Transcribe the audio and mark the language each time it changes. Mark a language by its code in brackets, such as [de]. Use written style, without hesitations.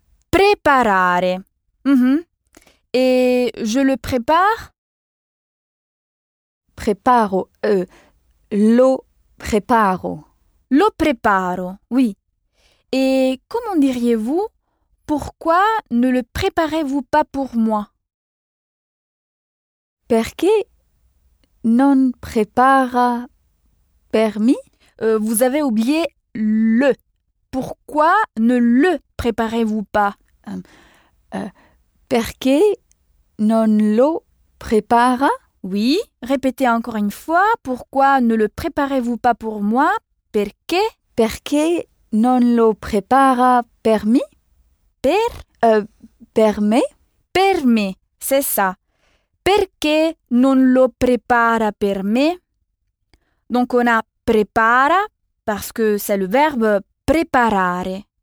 [fr] Préparare. Et je le prépare? [it] Preparo. Lo preparo. Lo preparo, oui. [fr] Et comment diriez-vous, pourquoi ne le préparez-vous pas pour moi? [it] Perché non prepara per me? [fr] Vous avez oublié le. Pourquoi ne le préparez-vous pas? [it] Perché non lo prepara? [fr] Oui, répétez encore une fois. Pourquoi ne le préparez-vous pas pour moi? [it] Perché? Perché non lo prepara per me? Per? Per me? Per me, [fr] c'est ça. [it] Perché non lo prepara per me? [fr] Donc on a prepara parce que c'est le verbe preparare.